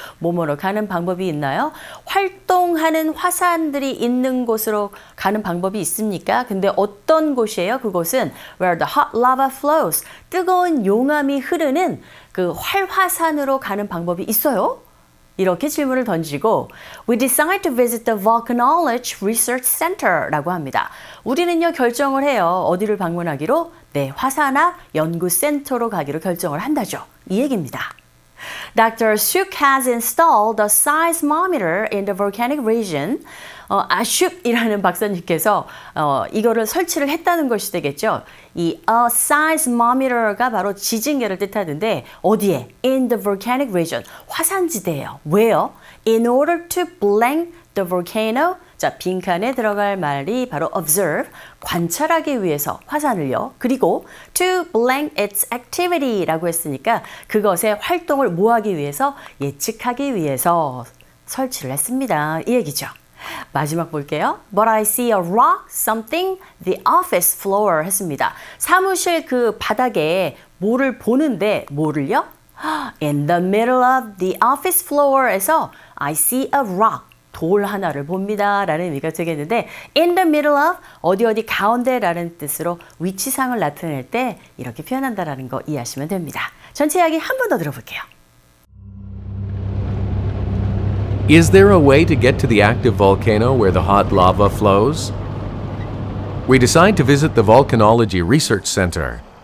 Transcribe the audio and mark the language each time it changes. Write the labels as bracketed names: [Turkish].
[Korean] 뭐뭐로 가는 방법이 있나요? 활동하는 화산들이 있는 곳으로 가는 방법이 있습니까? 근데 어떤 곳이에요? 그곳은 [English] where the hot lava flows, [Korean] 뜨거운 용암이 흐르는 그 활화산으로 가는 방법이 있어요? 이렇게 질문을 던지고 [English] We decide to visit the volcanology research center [Korean] 라고 합니다. 우리는요 결정을 해요. 어디를 방문하기로? 네, 화산학 연구센터로 가기로 결정을 한다죠. 이 얘기입니다. Dr. [English] Ashok has installed a seismometer in the volcanic region. [Korean] 아슈이라는 박사님께서 이거를 설치를 했다는 것이 되겠죠. 이 seismometer가 바로 지진계를 뜻하는데 어디에? [English] In the volcanic region. [Korean] 화산지대예요. 왜요? [English] In order to blank the volcano. [Korean] 자, 빈칸에 들어갈 말이 바로 observe, 관찰하기 위해서 화산을요. 그리고 [English] to blank its activity [Korean] 라고 했으니까 그것의 활동을 뭐하기 위해서? 예측하기 위해서 설치를 했습니다. 이 얘기죠. 마지막 볼게요. [English] But I see a rock, something, the office floor 했습니다. [Korean] 사무실 그 바닥에 뭐를 보는데 뭐를요? [English] In the middle of the office floor에서 I see a rock. [Korean] 돌 하나를 봅니다 라는 의미가 되겠는데 [English] in the middle of [Korean] 어디 가운데 라는 뜻으로 위치상을 나타낼 때 이렇게 표현한다라는 거 이해하시면 됩니다. 전체 이야기 한 번 더 들어볼게요. [English] Is there a way to get to the active volcano where the hot lava flows? We decide to visit the Volcanology Research Center.